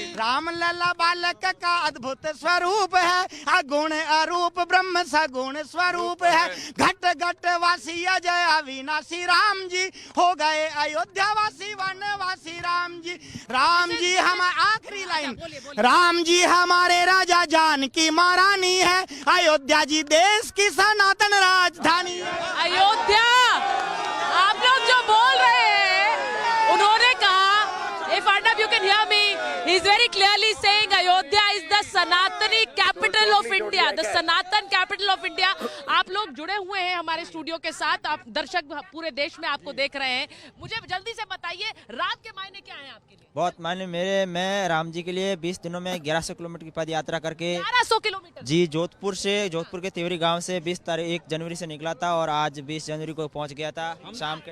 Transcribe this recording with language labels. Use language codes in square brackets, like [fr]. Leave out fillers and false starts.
[hi] राम लला बालक का अद्भुत स्वरूप है, अगुण अरूप ब्रह्म सगुण स्वरूप है, घट घट वासी अजय अविनाशी राम जी, हो गए अयोध्या वासी वनवासी राम जी हम आखिरी लाइन, राम जी हमारे राजा जानकी महारानी है, अयोध्या जी देश की सनातन राजधानी है। अयोध्या, आप लोग जो बोल रहे हैं, उन्होंने कहा, [en] if Arnab you can hear me, he is very clearly saying Ayodhya is the Sanatani capital of India, the Sanatan capital of India। [hi] आप लोग जुड़े हुए हैं हमारे स्टूडियो के साथ, आप दर्शक पूरे देश में आपको देख रहे हैं, मुझे जल्दी से बताइए राम के मायने क्या हैं आपके लिए? बहुत मायने मैं राम जी के लिए 20 दिनों में 1100 किलोमीटर की पद यात्रा करके 1100 किलोमीटर जी जोधपुर के तिवरी गांव से 1 जनवरी से निकला था और आज 20 जनवरी को पहुंच गया था शाम के।